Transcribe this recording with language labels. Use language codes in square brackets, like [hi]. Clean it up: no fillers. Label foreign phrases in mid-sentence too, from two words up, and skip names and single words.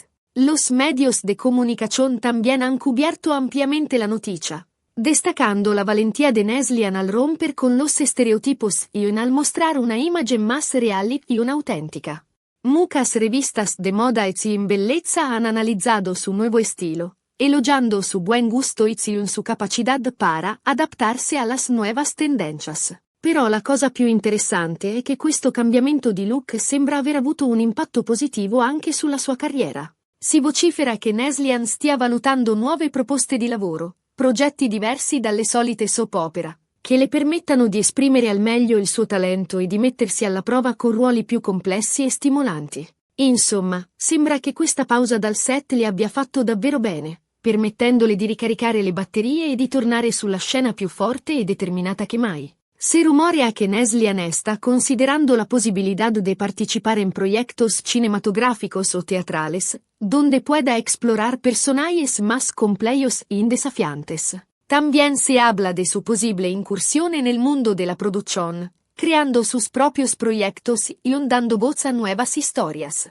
[es] Los medios de comunicación también han cubierto ampliamente la noticia, destacando la valentía de Neslian al romper con los estereotipos y al mostrar una imagen más real y una auténtica. Muchas revistas de moda y belleza han analizado su nuevo estilo, elogiando su buen gusto y su capacidad para adaptarse a las nuevas tendencias. [it] Però la cosa più interessante è che questo cambiamento di look sembra aver avuto un impatto positivo anche sulla sua carriera. Si vocifera che Neslian stia valutando nuove proposte di lavoro, progetti diversi dalle solite [en] soap opera, [it] che le permettano di esprimere al meglio il suo talento e di mettersi alla prova con ruoli più complessi e stimolanti. Insomma, sembra che questa pausa dal set le abbia fatto davvero bene, permettendole di ricaricare le batterie e di tornare sulla scena più forte e determinata che mai. [es] Se rumorea que Neslian está considerando la posibilidad de participar en proyectos cinematográficos o teatrales, donde pueda explorar personajes más complejos y desafiantes. También se habla de su posible incursión en el mundo de la producción, creando sus propios proyectos y dando voz a nuevas historias.